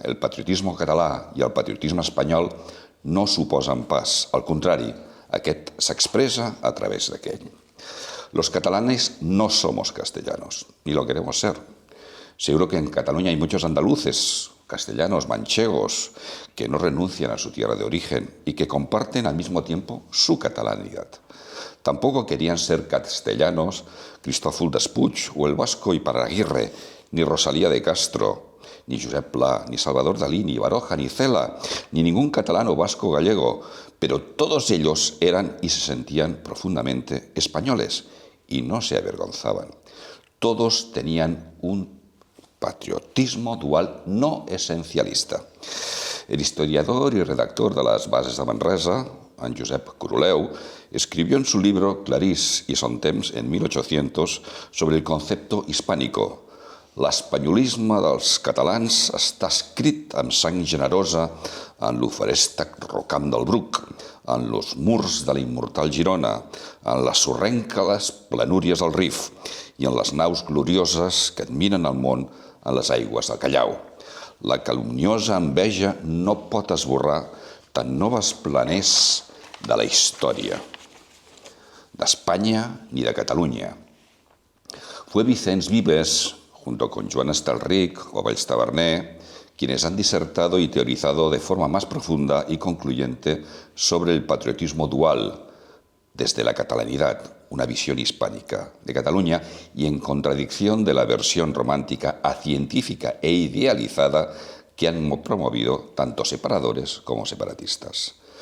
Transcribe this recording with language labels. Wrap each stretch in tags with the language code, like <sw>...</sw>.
<ca>El patriotismo català i el patriotisme espanyol no suposen pas, al contrari, aquest s'expresa a través d'aquell.</ca> <es>Los catalanes no somos castellanos, ni lo queremos ser. Seguro que en Cataluña hay muchos andaluces, castellanos, manchegos, que no renuncian a su tierra de origen y que comparten al mismo tiempo su catalanidad. Tampoco querían ser castellanos Cristófol Despuig o el vasco Iparraguirre, ni Rosalía de Castro, ni Josep Pla, ni Salvador Dalí, ni Baroja, ni Cela, ni ningún catalán o vasco gallego, pero todos ellos eran y se sentían profundamente españoles y no se avergonzaban. Todos tenían un patriotismo dual no esencialista. El historiador y redactor de las Bases de Manresa, en Josep Coroleu, escribió en su libro Clarís i son temps, en 1800, sobre el concepto hispánico.</es> <ca>L'espanyolisme dels catalans està escrit amb sang generosa en l'oferèstec rocam del Bruc, en los murs de la immortal Girona, en les sorrenques planúries del Rif i en les naus glorioses que admiren el món en les aigües del Callao. La calumniosa enveja no pot esborrar tan noves planers de la història d'Espanya ni de Catalunya.</ca> <es>Fue Vicens Vives, junto con Joan Estelric o Valls Taberner, quienes han disertado y teorizado de forma más profunda y concluyente sobre el patriotismo dual desde la catalanidad, una visión hispánica de Cataluña, y en contradicción de la versión romántica acientífica e idealizada que han promovido tanto separadores como separatistas.</es>